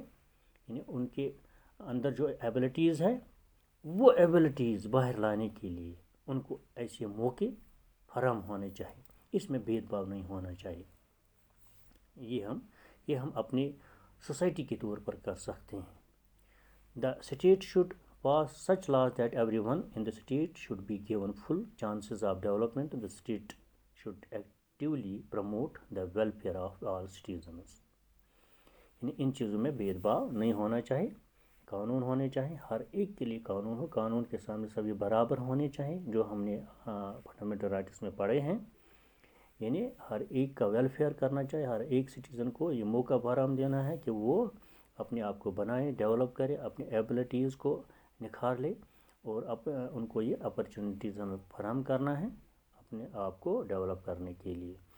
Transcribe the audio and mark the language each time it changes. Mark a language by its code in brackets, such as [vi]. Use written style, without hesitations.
[ur] یعنی ان کے اندر جو ایبلٹیز ہے وہ ایبلٹیز باہر لانے کے لیے ان کو ایسے موقع فراہم ہونے چاہیے. اس میں بھید بھاؤ نہیں ہونا چاہیے. یہ ہم اپنی سوسائٹی کے طور پر کر سکتے ہیں. [en] The state should pass such laws that everyone in the state should be given full chances of development. The state should actively promote the welfare of all citizens. [ur] یعنی ان چیزوں میں بھید بھاؤ نہیں ہونا چاہیے, قانون ہونے چاہیے, ہر ایک کے لیے قانون ہو, قانون کے سامنے سبھی برابر ہونے چاہیے, جو ہم نے فنڈامنٹل رائٹس میں پڑھے ہیں. یعنی ہر ایک کا ویلفیئر کرنا چاہیے, ہر ایک سٹیزن کو یہ موقع فراہم دینا ہے کہ وہ اپنے آپ کو بنائے, ڈیولپ کرے, اپنی ایبلٹیز کو نکھار لے, اور ان کو یہ اپرچونیٹیز ہمیں فراہم کرنا ہے اپنے آپ کو ڈیولپ کرنے کے لیے.